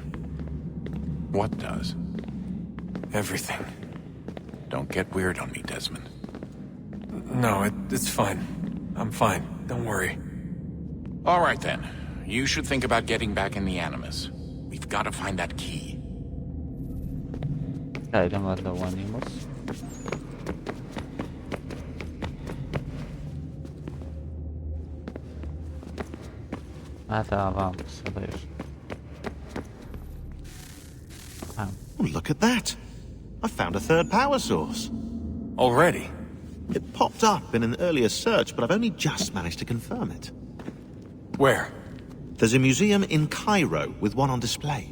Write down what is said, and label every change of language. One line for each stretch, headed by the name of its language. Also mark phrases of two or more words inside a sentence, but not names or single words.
English: What does? Everything. Don't get weird on me, Desmond. No, it's fine. I'm fine. Don't worry. All right, then. You should think about getting back in the Animus. We've got to find that key.
Croatian: Idemo da u Animus. A da, vamo sada još.
English: Look at that! I found a third power source. Already? It popped up in an earlier search, but I've only just managed to confirm it. Where? There's a museum in Cairo with one on display.